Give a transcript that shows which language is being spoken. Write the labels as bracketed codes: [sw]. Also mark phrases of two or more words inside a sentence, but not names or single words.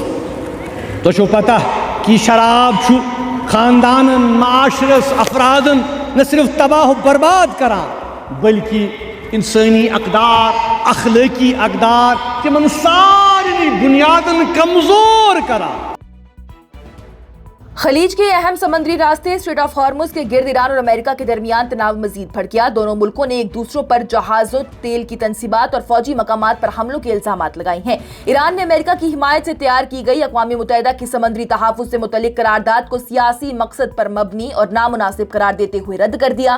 [ks] تۄہہِ چھو پتہ کہ یہ شراب چھُ خاندانن، معاشرس، افرادن نہ صرف تباہ و برباد کران بلکہ انسانی اقدار، اخلٲقی اقدار، تمن سارنٕے بنیادن کمزور کران۔ [ur] خلیج کے اہم سمندری راستے स्ट्रेट ऑफ हॉर्मुज کے گرد ایران اور امریکہ کے درمیان تناؤ مزید بڑھ گیا। دونوں ملکوں نے ایک دوسروں پر جہازوں، تیل کی تنصیبات اور فوجی مقامات پر حملوں کے الزامات لگائے ہیں. ایران نے امریکہ کی حمایت سے تیار کی گئی اقوام متحدہ کی سمندری تحفظ سے متعلق قرارداد کو سیاسی مقصد پر مبنی اور نامناسب قرار دیتے ہوئے رد کر دیا.